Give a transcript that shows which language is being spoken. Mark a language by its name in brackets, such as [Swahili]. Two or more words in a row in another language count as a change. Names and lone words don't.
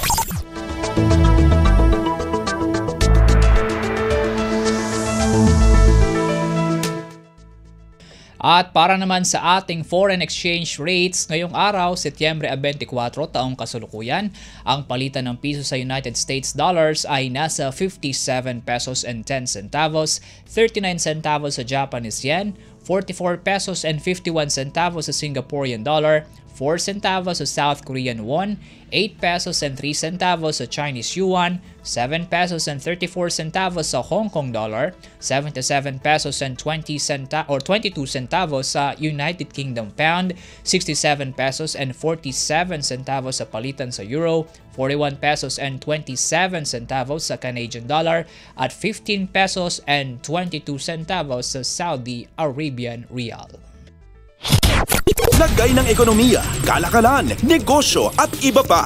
[Filipino] At para naman sa ating foreign exchange rates, ngayong araw, Setyembre 24, taong kasulukuyan, ang palitan ng piso sa United States dollars ay nasa 57 [English] pesos and 10 centavos, [Filipino] 39 centavos sa Japanese yen, [English] 44 pesos and 51 centavos [Filipino] sa Singaporean dollar, 4 centavos sa South Korean won, [English] 8 pesos and 3 centavos [Filipino] sa Chinese yuan, [English] 7 pesos and 34 centavos [Filipino] sa Hong Kong dollar, [English] 77 pesos and 22 centavos [Filipino] sa United Kingdom pound, [English] 67 pesos and 47 centavos [Filipino] sa palitan sa euro, [English] 41 pesos and 27 centavos [Filipino] sa Canadian dollar, at [English] 15 pesos and 22 centavos [Filipino] sa Saudi Arabian rial. Lagay ng ekonomiya, kalakalan, negosyo at iba pa.